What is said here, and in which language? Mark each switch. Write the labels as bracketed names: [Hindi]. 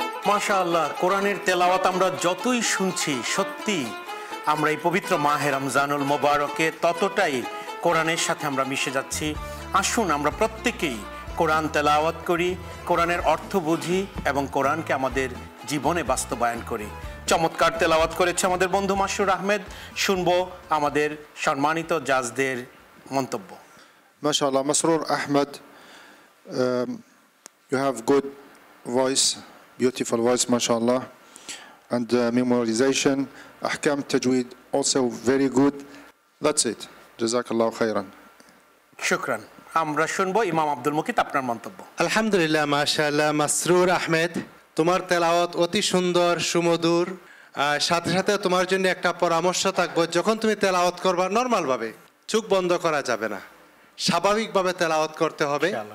[Bangla] মাশাআল্লাহ, কোরআনের তেলাওয়াত আমরা যতই শুনছি সত্যি আমরা এই পবিত্র মাহে রমজানুল মোবারকে ততটাই কোরআনের সাথে আমরা মিশে যাচ্ছি। আসুন আমরা প্রত্যেকেই কোরআন তেলাওয়াত করি, কোরআনের অর্থ বুঝি এবং কোরআনকে আমাদের জীবনে বাস্তবায়ন করি। চমৎকার তেলাওয়াত করেছে আমাদের বন্ধু মাসুর আহমেদ। শুনবো আমাদের সম্মানিত জাজদের মন্তব্য। [English] MashaAllah, Masroor Ahmed, you have good voice, beautiful voice, MashaAllah, and memorization. Ahkam Tajweed also very good. That's it. [Arabic] Jazakallah khairan. শুকরান। [Bangla] আমরা শুনবো ইমাম আব্দুল মুকিত আপনার মন্তব্য। [Arabic] আলহামদুলিল্লাহ, মাশাআল্লাহ। [Bangla] মাসরুর আহমেদ, তোমার তেলাওয়াত অতি সুন্দর, সুমধুর। সাথে সাথে তোমার জন্য একটা পরামর্শ থাকবো, যখন তুমি তেলাওয়াত করবা নর্মালভাবে চোখ বন্ধ করা যাবে না, স্বাভাবিকভাবে তেলাওয়াত করতে হবে।